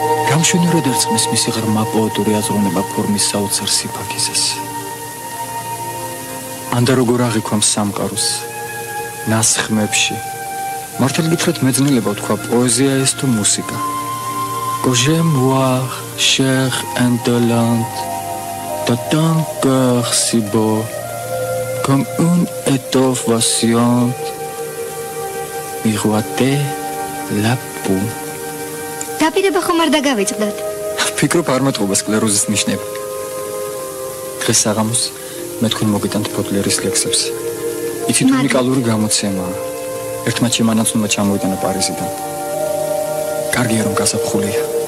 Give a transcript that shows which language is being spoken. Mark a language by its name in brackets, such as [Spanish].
[Georgian] გამშვენივრად ერწყმის მისი ღრმა პოეტური აზროვნება ფორმის საოცარ სიფაქიზეს. ანდა როგორ აღიქვამს სამყაროს ნასხმებში. მართალი გითხრათ მეძნელება თქვა პოეზია ეს თუ მუსიკა. [French] Que j'aime voir cher indolente de ton cœur si beau comme une étoffe vacillante miroiter la peau. [Georgian] დაპირება ხომ არ დაგავიწყდათ? ფიქრობ არ მეტყობა სკლეროზის ნიშნები. დღეს საღამოს მე თქვენ მოგიტანთ ბოდლერის ლექსებს. იცით უნიკალური გამოცემაა. ერთმა ჩემანაცნობა ჩამოვიტანა პარიზიდან. კარგია რომ გასაფხულია.